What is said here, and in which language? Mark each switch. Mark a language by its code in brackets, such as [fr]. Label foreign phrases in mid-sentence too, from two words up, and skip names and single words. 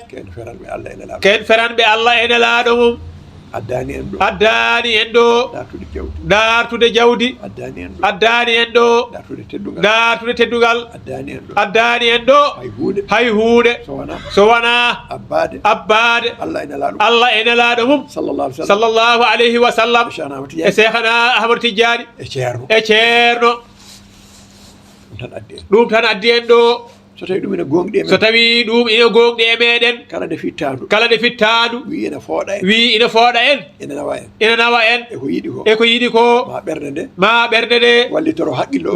[ff] Ken feranɓe Allah e Nelaɗo. Ken feranɓe Allah e Nelaɗo mum. Addani en ɗo. Addani en ɗo. Dartude jawdi. Dartude jawdi. Addani en ɗo. Addani en ɗo. Dartude teddugal. Dartude teddugal. Addani en ɗo. Addani en ɗo. Hay huuɗe. Hay huuɗe. So wona. So wona. Abbade. Abbade. Allah e Nelaɗo. Allah e Nelaɗo mum. [ar] صلى الله عليه وسلم. صلى الله عليه وسلم. [ff] E Cheikhana Ahmadou Tidiane. E Cheikhana Ahmadou Tidiane. E Ceerno. E Ceerno. Ɗum tan addi en. Ɗum tan addi en ɗo. So tawi ɗum ene gonɗi e men. So tawi ɗum ene gonɗi e meɗen. Kala nde fittandu. Kala nde fittandu. Wi ene fooɗa en. Wi ene fooɗa en. Ene nawa en. Ene nawa en. E ko yiɗi ko. E ko yiɗi ko. Ma ɓernde nde. Ma ɓernde nde. Wallitoro haqqille o.